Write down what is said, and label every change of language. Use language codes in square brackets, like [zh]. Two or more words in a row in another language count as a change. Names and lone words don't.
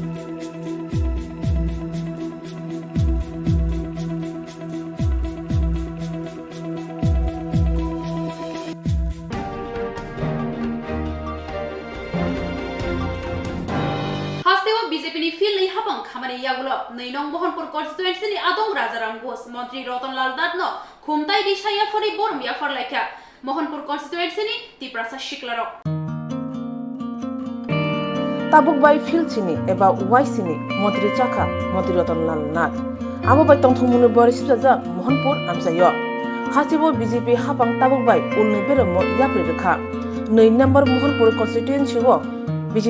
[trp] बीजेपी फिल्ड हापं खामानि यागुलो 2 नं मोहनपुर कन्स्टिट्युएन्सीनि आदं राजाराम घोष मन्त्री रतनलाल दादनो खुमताय दिशाया फरि बरमिया फरलायख्या मोहनपुर कन्स्टिट्युएन्सीनि तिप्रासा शिक्लारो tabuk bai field sini eba uai sini mantri chaka mantri rतनलाल नाथ abo bai tongthumuni boris saja mohanpur amsayo hasibo bjp hapang tabuk bai ulni beremo yapri rekha 2 number mohanpur constituency wo bjp